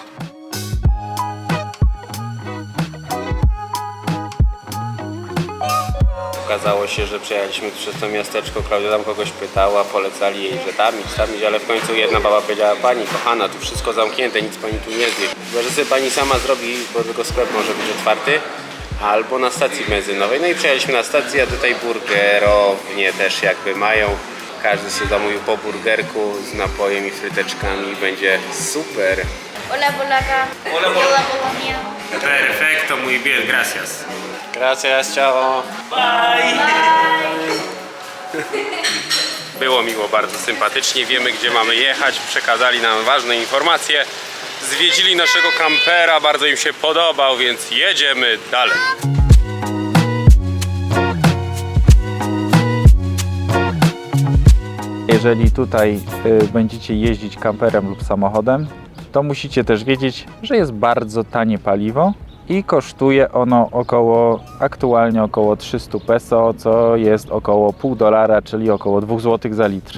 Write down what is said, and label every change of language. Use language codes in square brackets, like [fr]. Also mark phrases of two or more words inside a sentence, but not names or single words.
[pl] Okazało się, że przejechaliśmy przez to miasteczko, Klaudia tam kogoś pytała, polecali jej, że tam idź, ale w końcu jedna baba powiedziała: pani kochana, tu wszystko zamknięte, nic pani tu nie zje. Chyba że sobie pani sama zrobi, bo tylko sklep może być otwarty, albo na stacji benzynowej. No i przejechaliśmy na stację, a tutaj burgerownie też jakby mają. Każdy się zamówił po burgerku z napojem i fryteczkami, będzie super. [es] Hola, Bolaga. Hola, Bolonia. Perfecto, muy bien, gracias. Gracias, ciao. Bye. [pl] Było miło, bardzo sympatycznie, wiemy gdzie mamy jechać, przekazali nam ważne informacje. Zwiedzili naszego kampera, bardzo im się podobał, więc jedziemy dalej. Jeżeli tutaj będziecie jeździć kamperem lub samochodem, to musicie też wiedzieć, że jest bardzo tanie paliwo i kosztuje ono aktualnie około 300 peso, co jest około $0,5, czyli około 2 zł za litr.